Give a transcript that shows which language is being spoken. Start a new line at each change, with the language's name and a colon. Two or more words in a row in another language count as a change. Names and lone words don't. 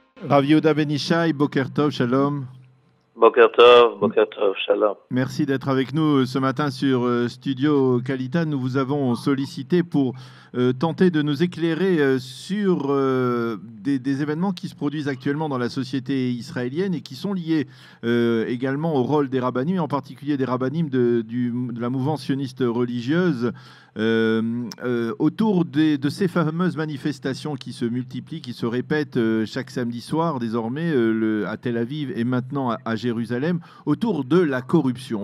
Hebrew: Rav Yehuda Ben Ishai, בוקר טוב, שלום. בוקר טוב, שלום.
French: Merci d'être avec nous ce matin sur Studio Kalita. Nous vous avons sollicité pour tenter de nous éclairer sur des événements qui se produisent actuellement dans la société israélienne et qui sont liés également au rôle des rabbinim, et en particulier des rabbinim de la mouvance sioniste religieuse, autour de ces fameuses manifestations qui se multiplient, qui se répètent chaque samedi soir désormais à Tel Aviv et maintenant à Jérusalem, autour de la corruption.